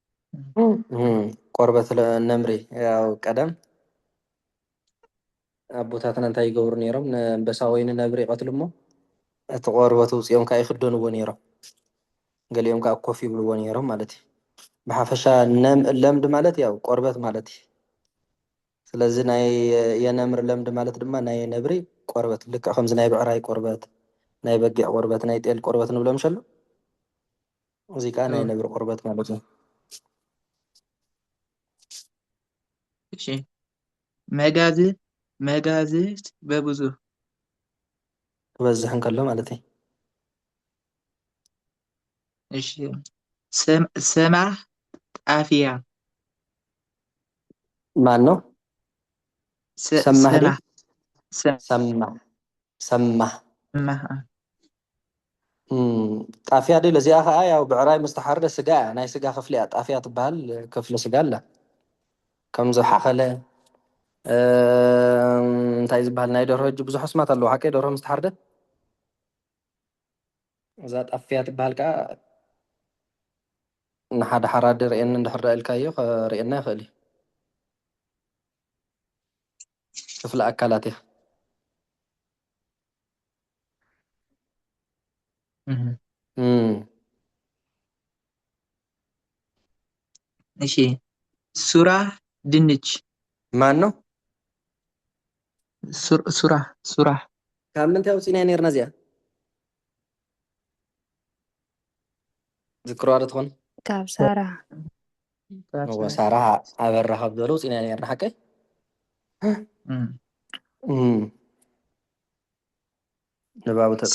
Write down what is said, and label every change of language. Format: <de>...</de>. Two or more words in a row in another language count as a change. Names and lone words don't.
<ti>ቆርበት ነምሪ ያው ቀደም ኣቦታትና እንታይ ይገብሩ ነይሮም ንኣንበሳ ወይ ንነብሪ ይቀትሉ እሞ እቲ ቆርበት ውፅኦም ከዓ ይክደንዎ ነይሮም ገሊኦም ከዓ ኮፍ ይብልዎ ነይሮም ማለት እዩ። ብሓፈሻ ለምዲ ማለት ያው ቆርበት ማለት እዩ። ስለዚ ናይ የነምር ለምዲ ማለት ድማ ናይ ነብሪ ቆርበት ልክዕ ከምዚ ናይ ብዕራይ ቆርበት ናይ በጊዕ ቆርበት ናይ ጤል ቆርበት ንብሎም ሸሎ እዚ ከዓ ናይ ነብሪ ቆርበት ማለት እዩ። እሺ መጋዝት በብዙሕ ክበዝሕ እንከሎ ማለት እዩ። እሺ ሰማህ ጣፍያ</ti> <am>ማን ነው?</am> <ti>ሰማህ ድዩ? ሰማህ ሰማህ ጣፍያ ድዩ? እዚኣ ከዓ ያው ብዕራይ ምስተሓረደ ስጋ እያ ናይ ስጋ ክፍሊ እያ ጣፍያ ትበሃል ክፍሊ ስጋ ኣላ ከምዚ ሓኸለ እንታይ ዝበሃል ናይ ደርሆ እጂ ብዙሕ ኣስማት ኣለዎ ሓቀይ ደርሆ ምስተሓረደት እዛ ጣፍያ ትበሃል ከዓ ንሓደ ሓራዲ ርአየኒ እንድሕር ኢልካዮ ክርአየና ይኽእል እዩ። ክፍሊ ኣካላት እያ። እሺ ሱራህ ድንች</ti> <am>ማን ነው?</am> <ti>ሱራህ ካብ ምንታይ ኣውፂና ነርና እዚኣ ዝክርዋ ዶ ትኾን? ካብ ሳራ ሳራ ኣበራ ካብ ዝበለ ውፂና ነርና ሓቀይ ንባቡ ተጠይ</ti>